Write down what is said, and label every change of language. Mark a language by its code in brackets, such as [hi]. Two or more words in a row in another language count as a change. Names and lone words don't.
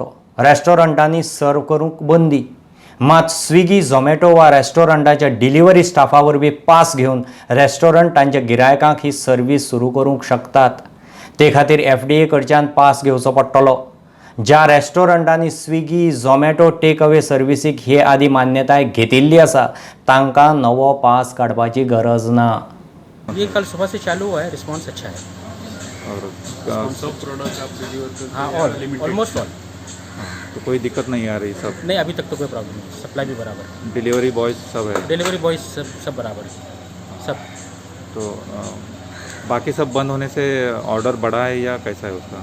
[kok] रेस्टॉरंटांनी सर्व करूंक बंदी. मात स्विगी झोमॅटो वा रेस्टॉरंटाच्या डिलिव्हरी स्टाफा वरवीं पास घेवन रेस्टॉरंट तांच्या गिरायकांक ही सर्वीस सुरू करूंक शकतात. ते खातीर FDA कडच्यान पास घेवचो पडटलो. ज्या रेस्टॉरंटांनी स्विगी झोमॅटो [en] take away [kok] सर्विसीक हे आदी मान्यताय घेतिल्ली आसा तांकां नवो पास काडपाची गरज ना. [hi] ये कल सुबह से चालू हुआ है, रिस्पांस अच्छा है. और सब प्रोडक्ट आप डिलीवर करते हाँ, हैं [en] all almost all. [hi] तो कोई दिक्कत नहीं आ रही सब नहीं, अभी तक तो कोई प्रॉब्लम नहीं. सप्लाई भी बराबर है, [en] delivery boys [hi] सब है [en] delivery boys [hi] सब बराबर है सब. तो बाकी सब बंद होने से ऑर्डर बढ़ा है या कैसा है उसका?